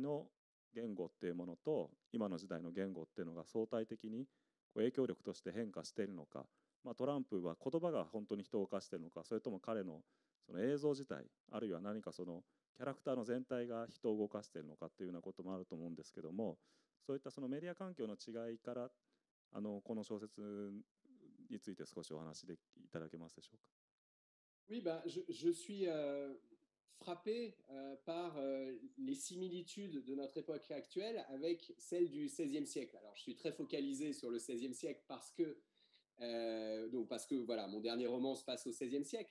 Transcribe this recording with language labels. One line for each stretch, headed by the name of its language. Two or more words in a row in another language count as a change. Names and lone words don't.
Japanese: の言語っていうものと今の時代の言語っていうのが相対的に影響力として変化しているのか、まあ、トランプは言葉が本当に人を犯しているのか、それとも彼のその映像自体、あるいは何かそのキャラクターの全体が人を動かしているのかっていうようなこともあると思うんですけども、そういったそのメディア環境の違いからこの小説について少しお話でいただけますでしょうか。
French: Oui, ben, je suis frappé par les similitudes de notre époque actuelle avec celle du XVIe siècle. Alors, je suis très focalisé sur le XVIe siècle parce que voilà, mon dernier roman se passe au XVIe siècle.